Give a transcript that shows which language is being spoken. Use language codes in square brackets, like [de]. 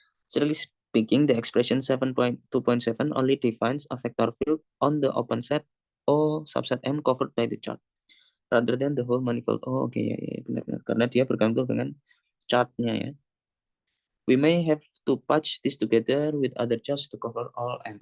[en] Generally speaking, the expression 7.2.7 only defines a vector field on the open set O subset M covered by the chart, rather than the whole manifold. [id] Oh, oke, ya, ya, benar-benar. Karena dia bergantung dengan chartnya ya. [en] We may have to patch this together with other charts to cover all M.